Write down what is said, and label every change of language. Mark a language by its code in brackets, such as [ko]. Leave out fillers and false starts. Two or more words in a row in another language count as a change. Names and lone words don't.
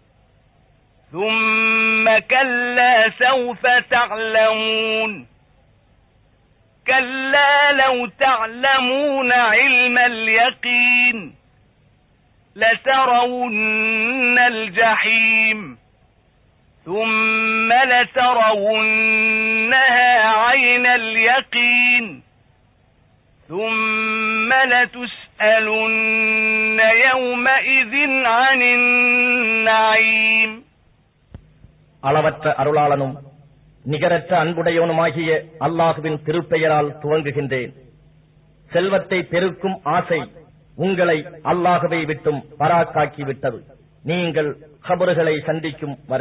[ar] ثم كلا سوف تعلمون كلا لو تعلمون علم اليقين لترون الجحيم ثم لترونها عين اليقين ثم لتسألن يومئذ عن النعيم. [ta] அளவற்ற அருளாளனும் நிகரற்ற அன்புடையவனுமாகிய அல்லாஹுவின் திருப்பெயரால் துவங்குகின்றேன். செல்வத்தை பெருக்கும் ஆசை உங்களை அல்லாஹுவை விட்டும் பராக்காக்கிவிட்டது, நீங்கள் கபறுகளை சந்திக்கும் வரை.